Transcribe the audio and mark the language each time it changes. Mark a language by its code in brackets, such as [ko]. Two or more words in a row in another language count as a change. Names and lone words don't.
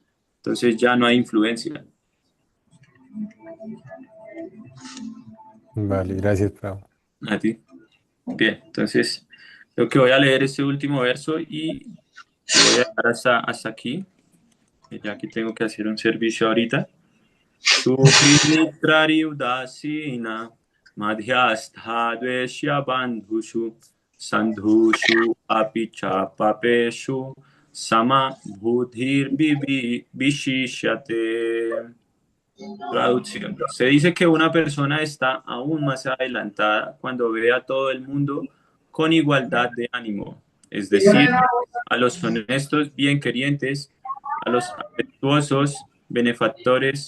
[es] Entonces ya no hay influencia. Vale, gracias, Pablo. A ti. Bien, entonces creo que voy a leer este último verso y voy a dejar hasta aquí, ya que tengo que hacer un servicio ahorita. [sa] सुहृन्मित्रारि उदासीन मध्यस्थ द्वेष्य बन्धुषु साधुषु अपि च पापेषु समबुद्धिर् विशिष्यते. [es] Traducción. Se dice que una persona está aún más adelantada cuando ve a todo el mundo con igualdad de ánimo, es decir, a los honestos, bien querientes, a los afectuosos, benefactores.